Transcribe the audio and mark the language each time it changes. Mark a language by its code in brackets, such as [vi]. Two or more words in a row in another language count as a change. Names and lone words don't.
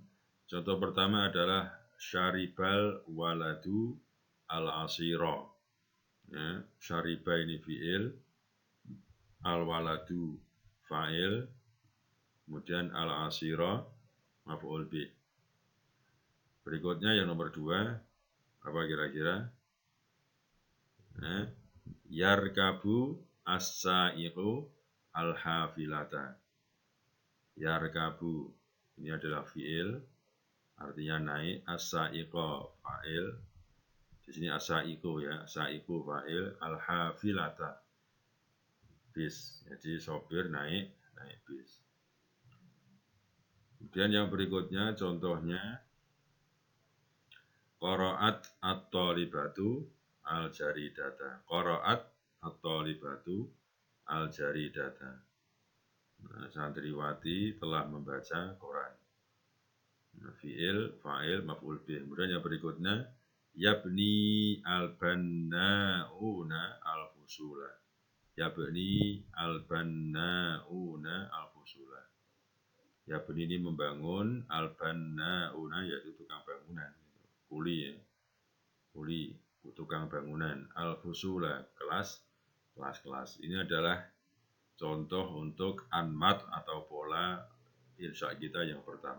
[id] Contoh pertama adalah [ar] شرب الولد العصير. [id] Ya, syariba ini fi'il, [ar] الولد فاعل, [id] kemudian [ar] العصير مفعول به. [id] Berikutnya yang nomor 2, apa kira-kira? [ar] يركب السائق الحافلة. [id] Yarkabu ini adalah fi'il, artinya naik, [ar] السائق فاعل. [id] Di sini as-sa'iqu ya, [ar] سائق فاعل, [id] al-hafilata bis. Jadi sopir naik bis. Kemudian yang berikutnya contohnya [ar] قرأت الطالبة الجريدة. قرأت الطالبة الجريدة. [id] Nah, santriwati telah membaca Quran. [ar] Nah, فعل فاعل مفعول به. [id] Kemudian yang berikutnya [ar] يبني البناؤون الفصول. يبني البناؤون الفصول. [id] Yabni ini membangun, al-banna'una yaitu tukang bangunan. Kuli ya. Kuli, tukang bangunan. Al-fusula, kelas. Ini adalah contoh untuk anmat atau pola insya kita yang pertama.